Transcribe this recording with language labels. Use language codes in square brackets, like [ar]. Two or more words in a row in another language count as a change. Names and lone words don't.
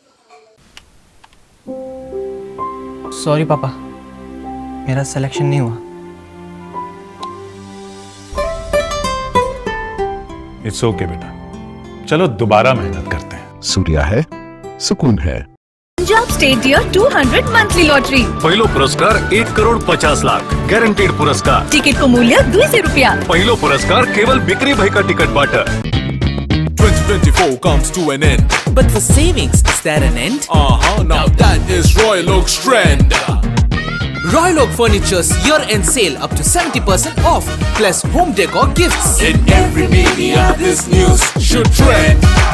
[hi] सॉरी पापा, मेरा सिलेक्शन नहीं हुआ। [en] It's okay [hi] बेटा, चलो दोबारा मेहनत करते हैं। सूर्या है, सुकून है। [en] Punjab State Dear 200 Monthly Lottery. [ne] पहिलो पुरस्कार 1,50,00,000 गॅरंटेड पुरस्कार। टिकट को मूल्य 200 रुपया। पहिलो पुरस्कार केवल बिक्री भयका टिकटबाट। [en] 2024 comes to an end. But for savings, is there an end? Now that is Royal Oak's trend. Royal Oak Furniture's year-end sale up to 70% off, plus home decor gifts. In every media, this news should trend.